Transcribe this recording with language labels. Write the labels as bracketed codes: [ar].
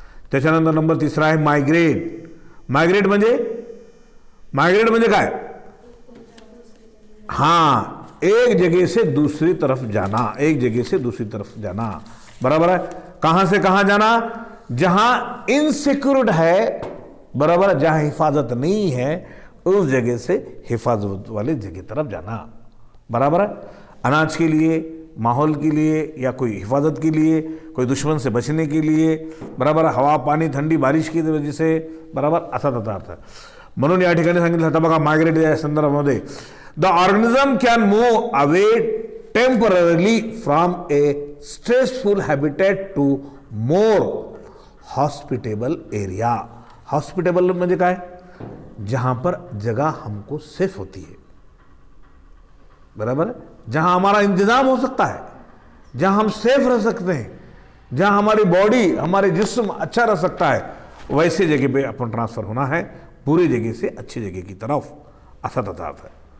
[mr] त्याच्यानंतर नंबर तिसरा आहे मायग्रेट. [hi] मायग्रेट [mr] म्हणजे काय, [hi] हां, एक जगह से दूसरी तरफ जाना, एक जगह से दूसरी तरफ जाना, बराबर है. कहां से कहां जाना, जहां इनसिक्योर्ड है, बराबर, जहां हिफाजत नहीं है उस जगह से हिफाजत वाले जगह तरफ जाना, बराबर है. अनाज के लिए, माहौल के लिए, या कोई हिफाजत के लिए, कोई दुश्मन से बचने के लिए, बराबर, हवा पाणी थंडी बारिश की वजह से, बराबर, [mr] असा त्याचा अर्थ. म्हणून या ठिकाणी सांगितलं होतं बघा, मायग्रेट या संदर्भामध्ये, [en] The organism can move away temporarily from a stressful habitat to more hospitable area. [hi] Hospitable [mr] म्हणजे काय, [hi] जहां पर जगह हमको सेफ होती है, बराबर है, जहां हमारा इंतजाम हो सकता है, जहां हम सेफ रह सकते हैं, जहां हमारी बॉडी, हमारे जिस्म अच्छा रह सकता है, वैसे जगह पे अपन ट्रांसफर होना है, पूरी जगह से अच्छी जगह की तरफ, [mr] असा त्याचा अर्थ [hi] है.